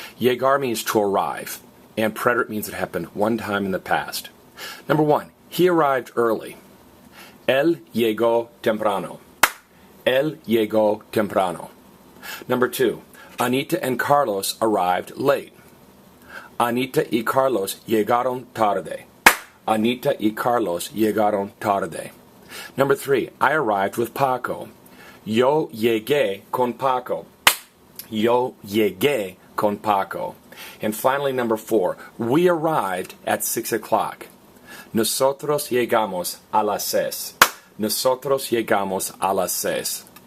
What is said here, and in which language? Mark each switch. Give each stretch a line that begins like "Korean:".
English: Llegar means to arrive, and preterite means it happened one time in the past. Number one, he arrived early. Él llegó temprano. Él llegó temprano. Number two, Anita and Carlos arrived late.
Spanish: Anita y Carlos llegaron tarde. Anita y Carlos llegaron tarde.
English: Number three, I arrived with Paco. Yo llegué con Paco. Yo llegué con Paco. And finally, number four, we arrived at 6 o'clock.
Spanish: Nosotros llegamos a las 6. Nosotros llegamos a las 6.